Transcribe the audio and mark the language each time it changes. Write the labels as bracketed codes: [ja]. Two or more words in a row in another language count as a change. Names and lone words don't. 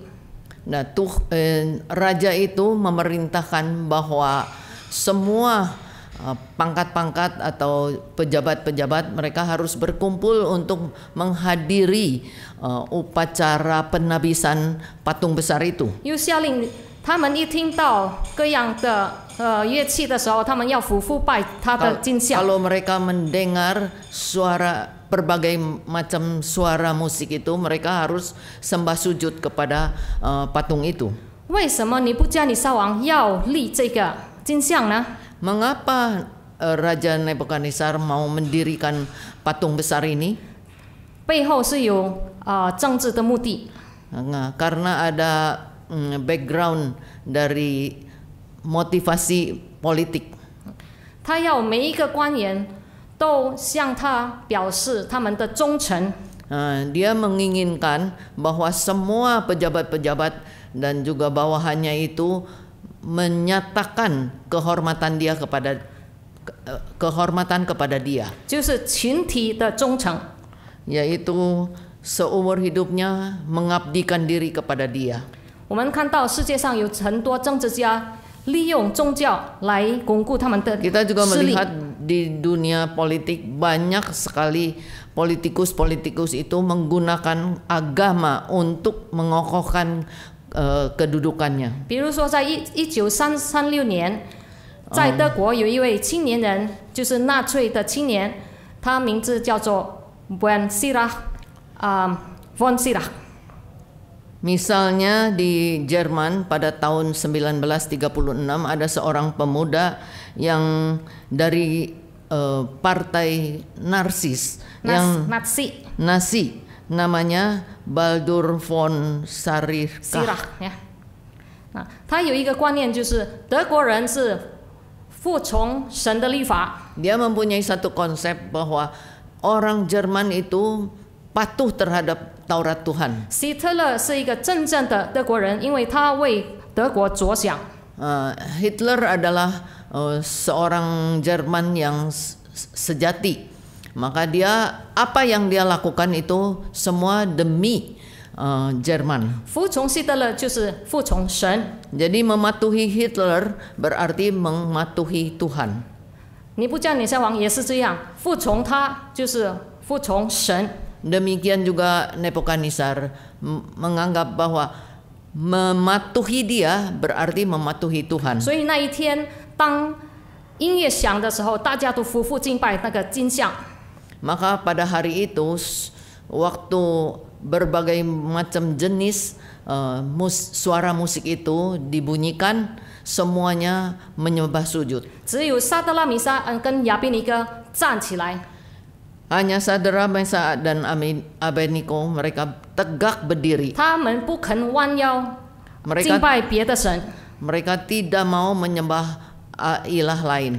[id] Nah, raja itu memerintahkan bahwa semua pangkat-pangkat atau pejabat-pejabat mereka harus berkumpul untuk menghadiri upacara penabisan patung besar itu. [zh] 又下令他们一听到各样的乐器的时候，他们要俯拜他的金像。 [id] Kalau mereka mendengar suara berbagai macam suara musik itu, mereka harus sembah sujud kepada patung itu. [zh] 为什么尼布加尼撒王要立这个金像呢？ [id] Mengapa Raja Nebukadnezar mau mendirikan patung besar ini? [zh] 背后是有政治的目的。 [id] Nah, karena ada background dari motivasi politik. [zh] 他要每一个官员都向他表示他们的忠诚。 [id] Dia menginginkan bahwa semua pejabat-pejabat dan juga bawahannya itu menyatakan kehormatan kepada dia. [zh] 就是群体的忠诚。 [id] Yaitu seumur hidupnya mengabdikan diri kepada dia. [zh] 我们看到世界上有很多政治家利用宗教来巩固他们的 [id] Kita juga [zh] 势力。 [id] melihat di dunia politik banyak sekali politikus-politikus itu menggunakan agama untuk mengokohkan kedudukannya. [zh] 比如说，在1936年，在德国有一位青年人，就是纳粹的青年，他名字叫做 von Sirach。 [id] Misalnya di Jerman pada tahun 1936 ada seorang pemuda yang dari partai Narsis yang Nazi, namanya Baldur von Sirach。 [zh] 呀，他有一个观念，就是德国人是服从神的律法。 [id] Dia mempunyai satu konsep bahwa orang Jerman itu patuh terhadap Taurat Tuhan. [zh] 希特勒是一个真正的德国人，因为他为德国着想。 [id] Hitler adalah seorang Jerman yang sejati. Maka dia apa yang dia lakukan itu semua demi Jerman. [zh] 服从希特勒就是服从神。 [id] Jadi mematuhi Hitler berarti mematuhi Tuhan. [zh] 尼布加尼撒王也是这样，服从他就是服从神。 [id] Demikian juga Nebukadnezar menganggap bahwa mematuhi dia berarti mematuhi Tuhan. [zh] 所以那一天，当音乐响的时候，大家都匍匐敬拜那个金像。 [id] Maka pada hari itu, waktu berbagai macam jenis suara musik itu dibunyikan, semuanya menyembah sujud. [zh] 只有撒德拉米沙跟亚比尼哥站起来。 [id] Hanya Sadra, Mesa dan Abednego mereka tegak berdiri. [zh] 他们不肯弯腰敬拜别的神。 [id] Mereka tidak mau menyembah ilah lain.